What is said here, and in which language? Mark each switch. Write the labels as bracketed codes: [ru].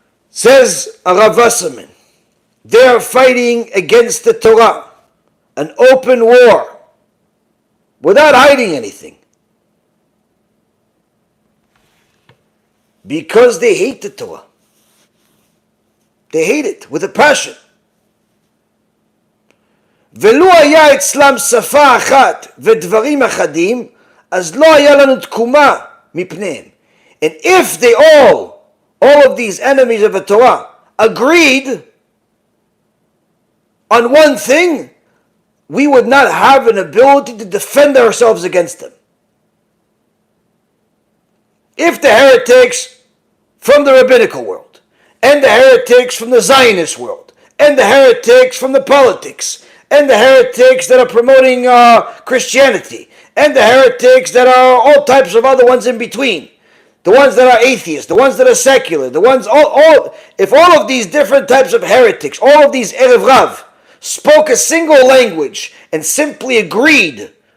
[en] Says Rav Wasserman, they are fighting against the Torah, an open war, without hiding anything. Because they hate the Torah. They hate it with a passion. [he] ולו היה אצלם שפה אחת ודברים אחדים, אז לא היה לנו תקומה מפניהם. [en] And if they all of these enemies of the Torah, agreed on one thing, we would not have an ability to defend ourselves against them. If the heretics from the rabbinical world, and the heretics from the Zionist world, and the heretics from the politics, and the heretics that are promoting Christianity, and the heretics that are all types of other ones in between, the ones that are atheists, the ones that are secular, the ones, if all of these different types of heretics, all of these Erev Rav, spoke a single language and simply agreed